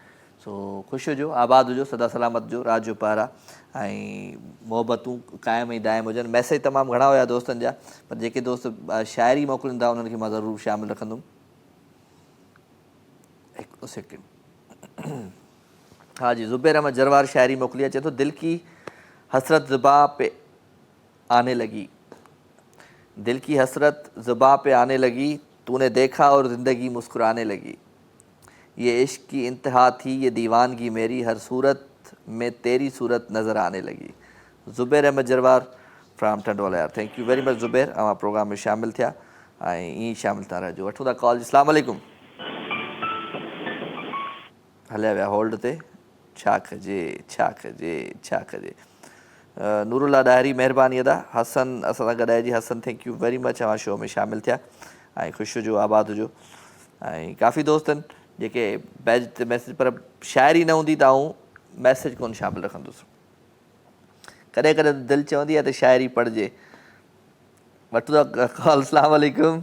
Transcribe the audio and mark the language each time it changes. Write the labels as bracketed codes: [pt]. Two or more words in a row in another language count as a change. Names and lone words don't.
[sd] सो ख़ुशि हुजो, आबाद हुजो, सदा सलामत जो, रात जो पहर आहे ऐं मोहबतूं क़ाइमु ऐं दाइमु हुजनि। मैसेज तमामु घणा हुया दोस्तनि जा, पर जेके दोस्त शाइरी मोकिलींदा उन्हनि खे मां ज़रूरु शामिलु रखंदुमि। हिकु सेकेंड। हाँ जी, ज़ुबैर अहमद जरवार शायरी मोकिली आहे, चए थो [ur] دل کی حسرت زباں پہ آنے لگی، دل کی حسرت زباں پہ آنے لگی، تو نے دیکھا اور زندگی مسکرانے لگی، یہ عشق کی انتہا تھی یہ دیوانگی میری، ہر صورت میں تیری صورت نظر آنے لگی. [sd] ज़ुबैर अहमद जरवार फ्राम टंडवाला यार, [en] thank you very much [sd] ज़ुबैर, अवां प्रोग्राम में शामिल थिया ऐं ईअं शामिल था रहिजो। वठूं था कॉल। [ar] السلام عليكم. [sd] हलिया विया होल्ड ते, छा कजे छा कजे छा कजे। नूरुल्ला डायरी महिरबानी अदा। हसन असां सां गॾाइजी। हसन [en] thank you very much, [sd] अवां शो में शामिल थिया ऐं ख़ुशि हुजो, आबाद हुजो। ऐं काफ़ी दोस्तनि जेके बैज ते मैसेज, पर शाइरी न हूंदी त आऊं मैसेज कोन शामिलु रखंदुसि। कॾहिं कॾहिं दिलि चवंदी आहे त शाइरी पढ़िजे। वठूं था कॉल। [ar] السلام عليكم.